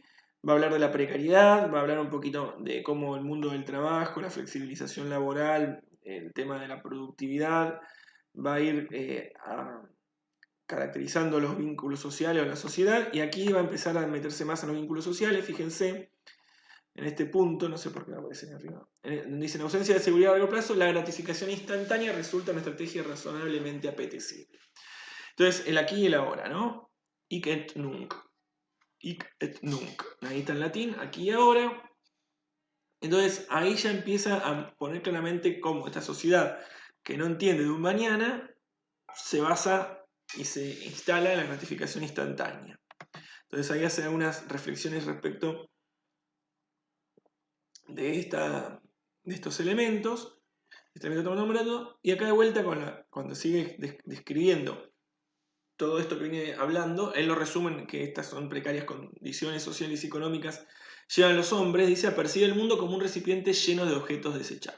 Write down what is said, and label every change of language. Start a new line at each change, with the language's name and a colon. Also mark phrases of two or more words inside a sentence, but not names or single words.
Spanish: Va a hablar de la precariedad, va a hablar un poquito de cómo el mundo del trabajo, la flexibilización laboral, el tema de la productividad, va a ir caracterizando los vínculos sociales o la sociedad, y aquí va a empezar a meterse más en los vínculos sociales, fíjense, en este punto, no sé por qué me aparece ahí arriba, dice, en ausencia de seguridad a largo plazo, la gratificación instantánea resulta una estrategia razonablemente apetecible. Entonces, el aquí y el ahora, ¿no?
Latin: Hic et nunc. Hic et nunc.
Spanish: Ahí está en latín, aquí y ahora. Entonces, ahí ya empieza a poner claramente cómo esta sociedad que no entiende de un mañana se basa y se instala en la gratificación instantánea. Entonces, ahí hace algunas reflexiones respecto de, de estos elementos, este elemento nombrado, y acá de vuelta cuando sigue describiendo todo esto que viene hablando, él lo resume en que estas son precarias condiciones sociales y económicas llevan a los hombres, dice, a percibir el mundo como un recipiente lleno de objetos desechables.